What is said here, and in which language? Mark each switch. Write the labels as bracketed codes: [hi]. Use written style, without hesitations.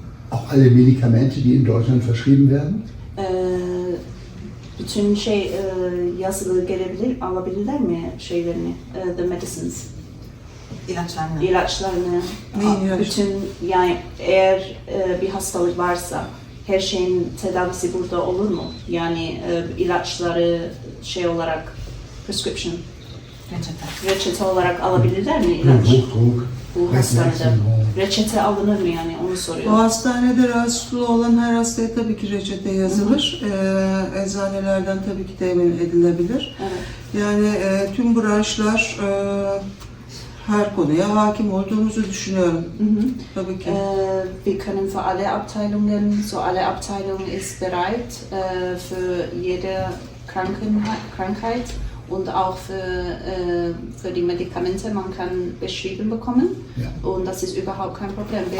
[de] Auch alle Medikamente, die in Deutschland verschrieben werden? [tr] Bütün yazılı gelebilir, alabilirler mi şeylerini, [en] the medicines, [tr] İlaçlarını. ilaçlarını, Neyin ilaç? bütün yani eğer bir hastalık varsa her şeyin tedavisi burada olur mu? Yani ilaçları şey olarak prescription, reçete olarak alabilirler mi ilaç? [de] Hochdruck, [tr] Bu hastanede [de] Reflexsyndrom. [tr] reçete alınır mı yani onu O soruyor. hastanede rahatsızlığı olan her hastaya tabii ki reçete yazılır. Eczanelerden tabii ki temin edilebilir. Evet. Yani tüm branşlar her konuya hakim olduğumuzu düşünüyorum. Tabii ki. [de] Wir können für alle Abteilungen, so alle Abteilungen ist bereit für jede Krankheit und auch für die Medikamente, man kann beschrieben bekommen Ja. und das ist überhaupt kein Problem. Wir